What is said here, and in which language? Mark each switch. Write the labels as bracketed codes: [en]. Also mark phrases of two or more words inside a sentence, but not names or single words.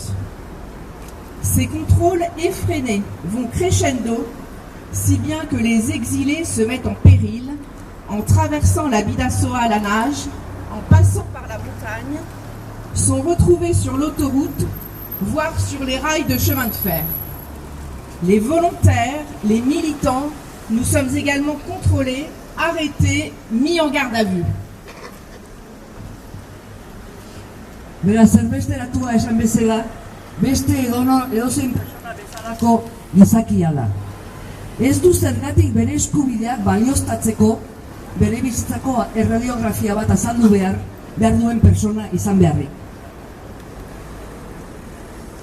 [fr] Ces contrôles effrénés vont crescendo, si bien que les exilés se mettent en péril en traversant la Bidasoa à la nage, en passant par la montagne, sont retrouvés sur l'autoroute, voire sur les rails de chemin de fer. Les volontaires, les militants, nous sommes également contrôlés, arrêtés, mis en garde à vue. [eu] Beraz, erbesteratua esan bezala, beste edozein pertsona bezalako gizakia da. Ez du zergatik bere eskubideak balioztatzeko bere bizitzako erradiografia bat azaldu behar duen pertsona izan beharrik.